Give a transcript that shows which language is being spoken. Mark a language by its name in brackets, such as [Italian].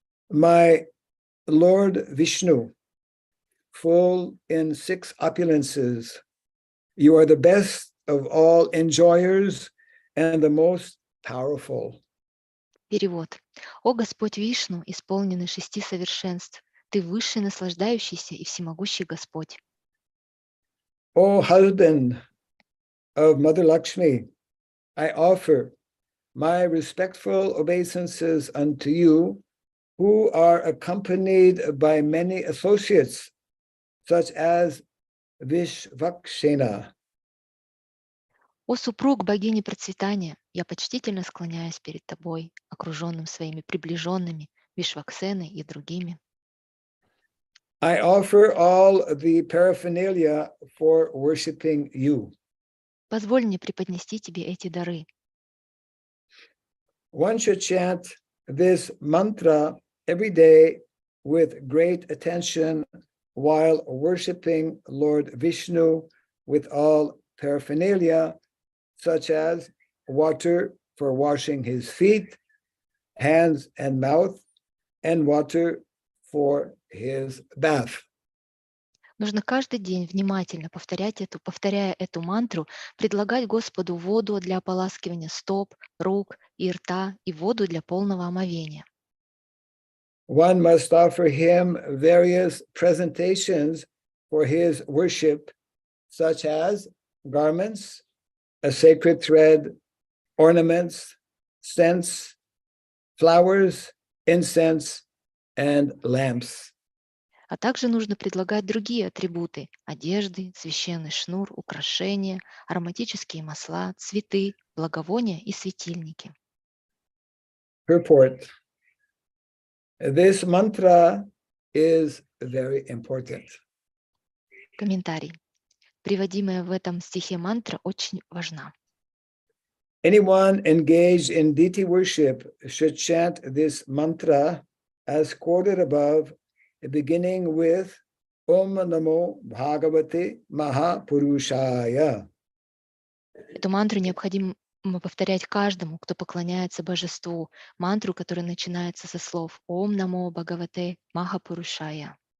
[English] My Lord Vishnu, full in 6 opulences, you are the best of all enjoyers and the most powerful. [Russian] Перевод. О Господь Вишну, исполненный 6 совершенств, Ты высший, наслаждающийся и всемогущий Господь. [English] O husband of Mother Lakshmi, I offer my respectful obeisances unto you, who are accompanied by many associates, such as Vishvakshena. [Russian] О супруг богини процветания, я почтительно склоняюсь перед Тобой, окруженным своими приближенными, Вишваксеной и другими. [English] I offer all the paraphernalia for worshiping you. [Russian] Позволь мне преподнести Тебе эти дары. [English] One should chant this mantra every day with great attention while worshiping Lord Vishnu with all paraphernalia, such as water for washing his feet, hands and mouth, and water for his bath. [Russian] Нужно каждый день внимательно повторяя эту мантру, предлагать Господу воду для ополаскивания стоп, рук и рта и воду для полного омовения. [English] One must offer him various presentations for his worship, such as garments, a sacred thread, ornaments, scents, flowers, incense, and lamps. [Russian] А также нужно предлагать другие атрибуты – одежды, священный шнур, украшения, ароматические масла, цветы, благовония и светильники. [English] Purport. This mantra is very important. [Russian] Комментарий. Приводимая в этом стихе мантра очень важна. [English] Anyone engaged in deity worship should chant this mantra as quoted above, beginning with [Sanskrit] Om Namo Bhagavate Mahapurusaya. [Russian] Эту мантру необходимо повторять каждому, кто поклоняется божеству, мантру, которая начинается со слов [Sanskrit] Ом Намо Бхагавате Махапурушая.